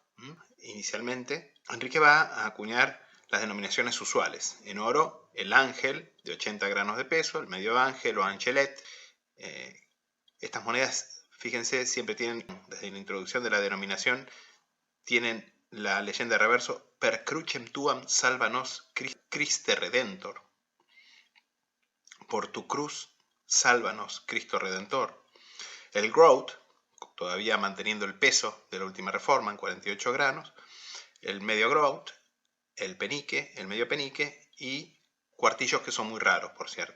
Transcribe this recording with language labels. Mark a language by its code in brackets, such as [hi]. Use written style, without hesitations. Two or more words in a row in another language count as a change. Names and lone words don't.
[es] Inicialmente, Enrique va a acuñar las denominaciones usuales. En oro, el ángel de 80 granos de peso, el medio ángel o angelet. Estas monedas, fíjense, siempre tienen, desde la introducción de la denominación, tienen la leyenda de reverso: [la] per crucem tuam salva nos Christe Redentor. [es] Por tu cruz, sálvanos, Cristo Redentor. El groat, todavía manteniendo el peso de la última reforma en 48 granos. El medio groat, el penique, el medio penique y cuartillos que son muy raros, por cierto.